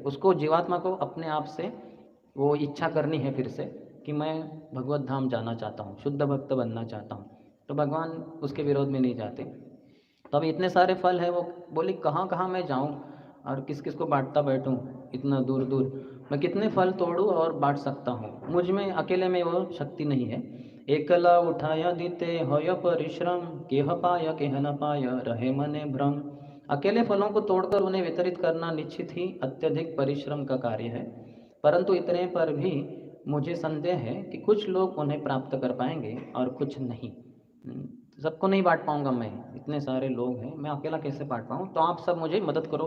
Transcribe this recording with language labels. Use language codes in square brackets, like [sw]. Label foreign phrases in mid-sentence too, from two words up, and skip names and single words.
[hi] उसको, जीवात्मा को अपने आप से वो इच्छा करनी है फिर से कि मैं भगवत धाम जाना चाहता हूँ, शुद्ध भक्त बनना चाहता हूँ, तो भगवान उसके विरोध में नहीं जाते। तो अब इतने सारे फल है, वो बोले कहाँ कहाँ मैं जाऊँ और किस किस को बांटता बैठूँ, इतना दूर दूर मैं कितने फल तोड़ूँ और बांट सकता हूँ, मुझ में अकेले में वो शक्ति नहीं है। [bn] একলা উঠাঞা দিতে হয় পরিশ্রম, কেহ পায় কেহ না পায় রহে মনে ভ্রম। [hi] अकेले फलों को तोड़कर उन्हें वितरित करना निश्चित ही अत्यधिक परिश्रम का कार्य है, परंतु इतने पर भी मुझे संदेह है कि कुछ लोग उन्हें प्राप्त कर पाएंगे और कुछ नहीं। सबको नहीं बांट पाऊंगा मैं, इतने सारे लोग हैं, मैं अकेला कैसे बांट पाऊँ, तो आप सब मुझे मदद करो।